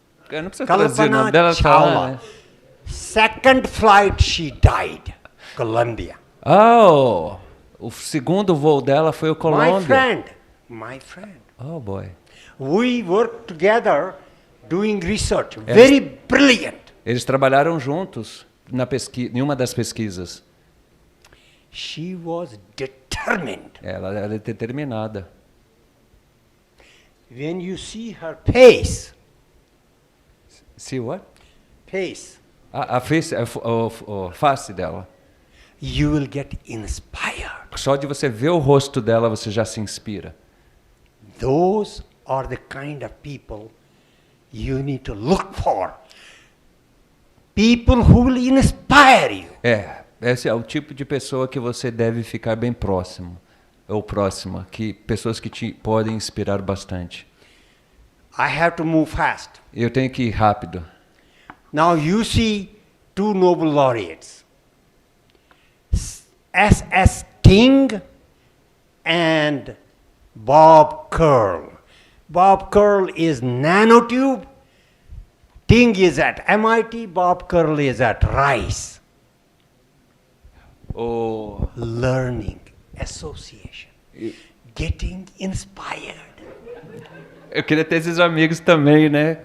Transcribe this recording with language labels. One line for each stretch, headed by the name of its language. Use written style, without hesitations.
Portuguese: Eu não preciso traduzir o nome dela. Chawla. Né?
English: Second flight she died. Colombia.
Portuguese: Oh, o segundo voo dela foi o Colômbia.
English: My friend. Oh boy. We worked together doing research. Very brilliant.
Portuguese: Eles trabalharam juntos em uma das pesquisas.
English: She was determined.
Portuguese: Ela era determinada.
English: When you see her pace. See what? Pace.
Portuguese: A face dela.
English: You will get inspired.
Portuguese: Só de você ver o rosto dela, você já se inspira.
English: Those are the kind of people you need to look for. People who will inspire you.
Portuguese: Esse é o tipo de pessoa que você deve ficar bem próximo. Ou próxima, pessoas que te podem inspirar bastante.
English: I have to move fast.
Portuguese: Eu tenho que ir rápido.
English: Now you see two Nobel laureates. S.S. Ting and Bob Curl. Bob Curl is nanotube. Ting is at MIT. Bob Curl is at Rice. Learning, association, getting inspired.
Portuguese: Eu queria ter esses amigos também, né?